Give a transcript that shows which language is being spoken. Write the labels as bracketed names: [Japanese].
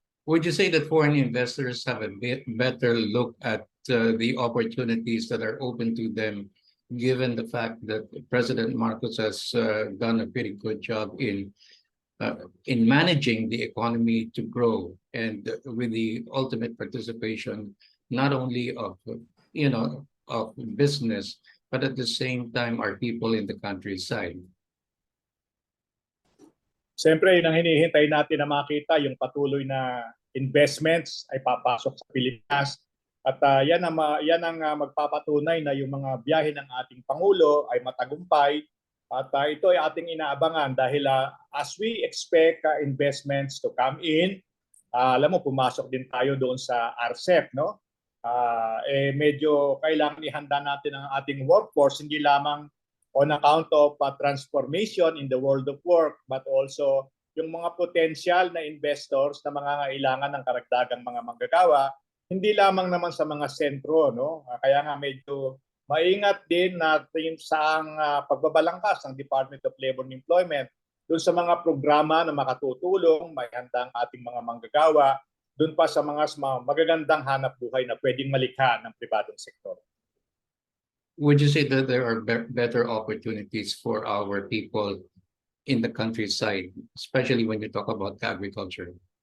[English] Would you say that foreign investors have a better look at the opportunities that are open to them, given the fact that President Marcos has done a pretty good job in managing the economy to grow and with the ultimate participation not only of of business but at the same time our people in the countryside? [Filipino] Siyempre, yun ang hinihintay natin na makita yung patuloy na investments ay papasok sa Pilipinas. At yan ang magpapatunay na yung mga biyahe ng ating Pangulo ay matagumpay. At ito ay ating inaabangan dahil [English] as we expect investments to come in, [Filipino] alam mo, pumasok din tayo doon sa RCEP, no? Medyo kailangan ihanda natin ang ating workforce, hindi lamang [English] on account of transformation in the world of work, but also [Filipino] yung mga potential na investors na mangangailangan ng karagdagang mga manggagawa, hindi lamang naman sa mga sentro, no? Kaya nga medyo maingat din natin sa pagbabalangkas ng Department of Labor and Employment doon sa mga programa na makatutulong, may handa ang ating mga manggagawa, doon pa sa mga magagandang hanap buhay na pwedeng malikha ng pribadong sektor. [English] Would you say that there are better opportunities for our people in the countryside, especially when you talk about agriculture?